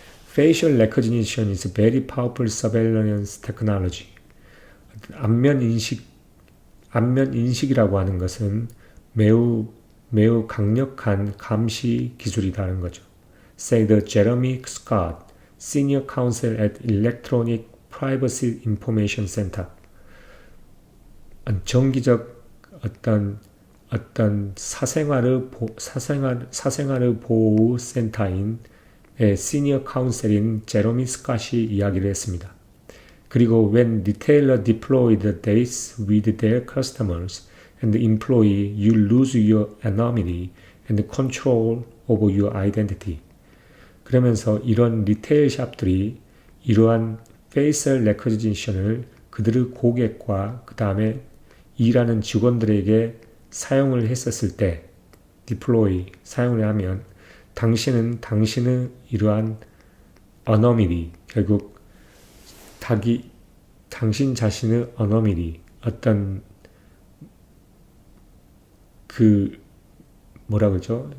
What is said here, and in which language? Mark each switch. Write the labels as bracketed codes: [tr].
[en] Facial recognition is a very powerful surveillance technology. [ko] 안면 인식이라고 하는 것은 매우 강력한 감시 기술이라는 거죠. [en] Say the Jeremy Scott, Senior Counsel at Electronic Privacy Information Center. [ko] 정기적 어떤 사생활의 보호 센터인 시니어 카운셀인 제로미 스캇이 이야기를 했습니다. 그리고 [en] when retailer deploy the dates with their customers and employee, you lose your anonymity and control over your identity. [ko] 그러면서 이런 리테일 샵들이 이러한 페이셜 레커니션을 그들의 고객과 그 다음에 일하는 직원들에게 사용을 했었을 때 사용을 하면 당신의 이러한 anonymity, 결국 당신 자신의 anonymity, 어떤 뭐라 그러죠?